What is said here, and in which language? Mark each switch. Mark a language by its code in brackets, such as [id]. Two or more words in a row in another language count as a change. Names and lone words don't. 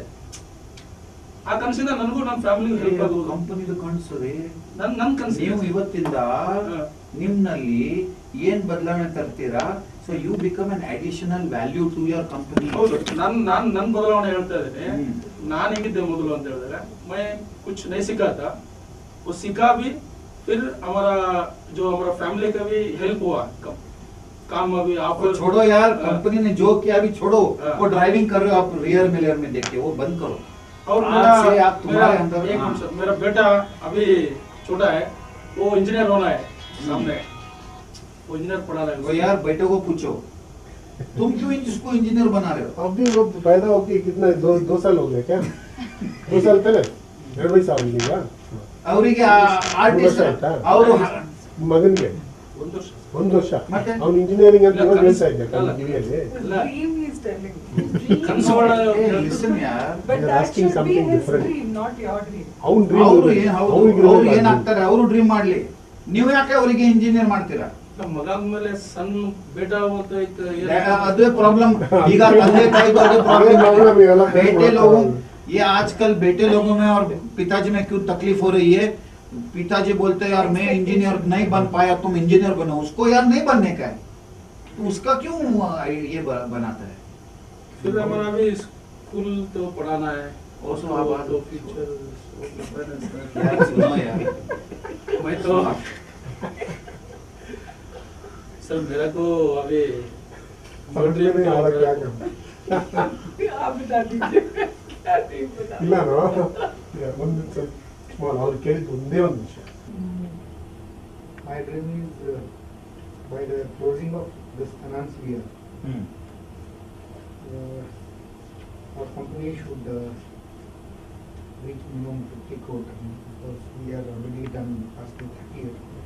[kn] ಆ ಕನಸಿಂದ ನನಗೂ ನನ್ನ ಫ್ಯಾಮಿಲಿಗೂ ಹೆಲ್ಪ್ ಆಗೋದು. ಕಂಪನಿದು ಕನಸು ರೀ. ನನ್ನ ಕನಸು. ನೀವು ಇವತ್ತಿಂದ ನಿಮ್ನಲ್ಲಿ ಏನ್ ಬದಲಾವಣೆ ತರ್ತೀರಾ? [en] so you become an additional value to your company. [kn] ನನ್ನ ಬದಲಾವಣೆ ಹೇಳ್ತಾ ಇದ್ದೇನೆ. ನಾನು ಹೇಗಿದ್ದೆ ಮೊದಲು ಅಂತ ಹೇಳಿದ್ರೆ [hi] मैं कुछ नहीं सीखा था, वो सीखा भी, फिर हमारा फैमिली का भी हेल्प हुआ. काम अभी आप छोड़ो यार, कंपनी ने जो किया अभी छोड़ो. वो ड्राइविंग कर रहे हो आप, [en] rear mirror [hi] में देख के वो बंद करो. और मेरा बेटा अभी छोटा है, वो इंजीनियर होना है सामने, वो इंजीनियर पढ़ा रहा है. वो यार बेटे को पूछो, तुम क्यों इसको इंजीनियर बना रहे हो? अभी वो पैदा होके कितना 2 साल हो गया क्या? 2 साल पहले [kn] 2 ವರ್ಷ ಆಗಿದೆಯಾ? ಅವರಿಗೆ ಆರ್ಟಿಸ್ಟ್ ಅವರು ಮಗನಿಗೆ 1 ವರ್ಷ ಮತ್ತೆ ಅವನು ಇಂಜಿನಿಯರಿಂಗ್ ಅಂತ ಹೇಳ್ತಾ ಇದ್ದೆ ಕಿವಿಯಲ್ಲಿ. [en] Dream he's telling me. Listen yaar, But You're that asking should be something his different. dream, not your dream. [kn] ಅವನ ಅವ್ರು ಏನಾಗ್ತಾರೆ, ಅವರು ಡ್ರೀಮ್ ಮಾಡ್ಲಿ. ನೀವು ಯಾಕೆ ಅವರಿಗೆ ಇಂಜಿನಿಯರ್ ಮಾಡ್ತೀರಾ? ನಮ್ಮ ಮಗ ಮೇಲೆ ಸಣ್ಣ ಬೇಟಾ ಅಂತ ಅದೇ ಪ್ರಾಬ್ಲಮ್. ಈಗ ತಂದೆ ತಾಯಿಗೂ ಅದೇ ಪ್ರಾಬ್ಲಮ್. [hi] बेटे लोगों ये आजकल बेटे लोगों में और पिताजी में क्यों तकलीफ हो रही है? पिताजी बोलते हैं यार मैं इंजीनियर नहीं बन पाया, तुम इंजीनियर बनो. उसको यार नहीं बनने का है, तो उसका क्यों ये बनाता है? फिर हमारा भी स्कूल तो पढ़ाना है और तो फ्यूचर यार सुनो यार, मैं तो सर मेरा को अभी आप बता दीजिए क्या dream बता. [kn] ಇಲ್ಲ ಒಂದು ಸ್ಮಾಲ್ ಅವ್ರು ಕೇಳಿದ್ದು ಒಂದೇ ಒಂದು ವಿಷಯ. [en] My dream is by the closing of this financial year, our company should reach minimum 50 crore because we are already done past 30 years.